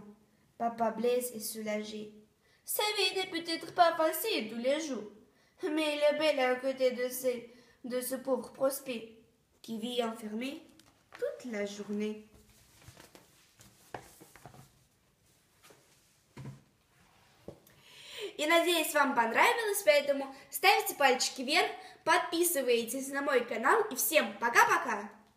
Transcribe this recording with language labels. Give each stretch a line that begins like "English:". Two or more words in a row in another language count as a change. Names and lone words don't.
French: Papa Blaise est soulagé. Sa vie n'est peut-être pas facile tous les jours, mais il est bel à côté de ce pauvre Prosper qui vit enfermé toute la journée.
Russian: И надеюсь, вам понравилось, поэтому ставьте пальчики вверх, подписывайтесь на мой канал и всем пока-пока!